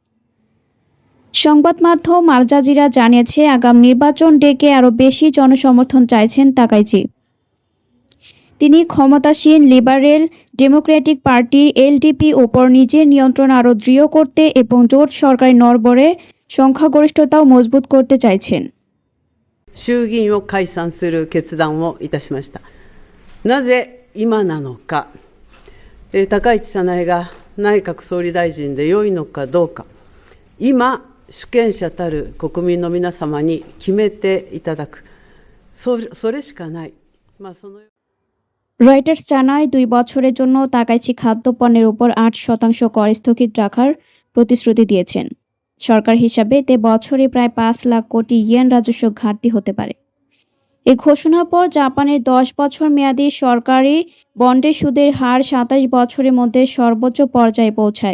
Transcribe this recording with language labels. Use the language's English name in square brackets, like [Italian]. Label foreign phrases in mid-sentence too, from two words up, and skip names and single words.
[Bangla] সংবাদ মাধ্যম আল জাজিরা জানিয়েছে, আগাম নির্বাচন ডেকে আরও বেশি জনসমর্থন চাইছেন তাকাইচি। তিনি ক্ষমতাসীন লিবারেল ডেমোক্রেটিক পার্টির এলডিপি ওপর নিজের নিয়ন্ত্রণ আরও দৃঢ় করতে এবং জোট সরকারি নড়বড়ে সংখ্যাগরিষ্ঠতাও মজবুত করতে চাইছেন। [Japanese] 衆議院を解散する決断をいたしました。なぜ今なのか、高市早苗が内閣総理大臣で良いのかどうか、今、主権者たる国民の皆様に決めていただく、それしかない。 [Bangla] রয়টার্স জানায়, ২ বছরের জন্য তাকাইচি খাদ্যপণ্যের উপর ৮% কর স্থগিত রাখার প্রতিশ্রুতি দিয়েছেন। সরকার হিসাবে এতে বছরে প্রায় ৫ লাখ কোটি ইয়েন রাজস্ব ঘাটতি হতে পারে। এই ঘোষণার পর জাপানের ১০ বছর মেয়াদী সরকারি বন্ডের সুদের হার ২৭ বছরের মধ্যে সর্বোচ্চ পর্যায়ে পৌঁছায়।